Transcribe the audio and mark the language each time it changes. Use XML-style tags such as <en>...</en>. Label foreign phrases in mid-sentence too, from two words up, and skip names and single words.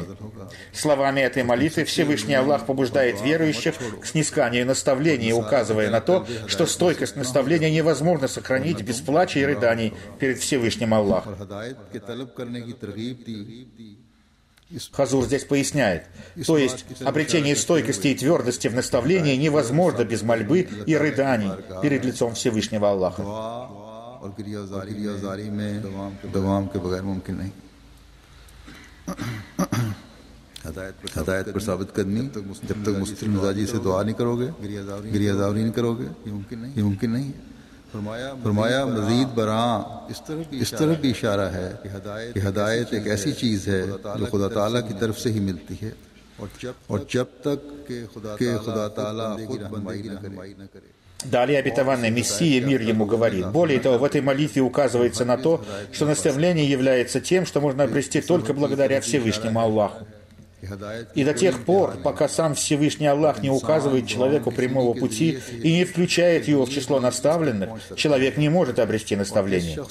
<ru>Словами этой молитвы Всевышний Аллах побуждает верующих к снисканию наставлений, указывая на то, что стойкость наставления невозможно сохранить без плача и рыданий перед Всевышним Аллахом. Хазур здесь поясняет, то есть обретение стойкости и твердости в наставлении невозможно без мольбы и рыданий перед лицом Всевышнего Аллаха.</ru> <ur>ہدایت پر ثابت قدمی جب تک مسلم مزاجی سے دعا نہیں کرو گے، گریہ و زاری نہیں کرو گے، یہ ممکن نہیں ہے. فرمایا مزید براں اس طرح بھی اشارہ ہے کہ ہدایت ایک ایسی چیز ہے جو خدا تعالیٰ کی طرف سے ہی ملتی ہے اور جب تک کہ خدا تعالیٰ خود رہنمائی نہ کرے.</ur> <ru>Далее обетованный Мессия, мир ему, говорит: более того, в этой молитве указывается на то, что наставление является тем, что можно обрести только благодаря Всевышнему Аллаху. И до тех пор, пока сам Всевышний Аллах не указывает человеку прямого пути и не включает его в число наставленных, человек не может обрести наставление.</ru>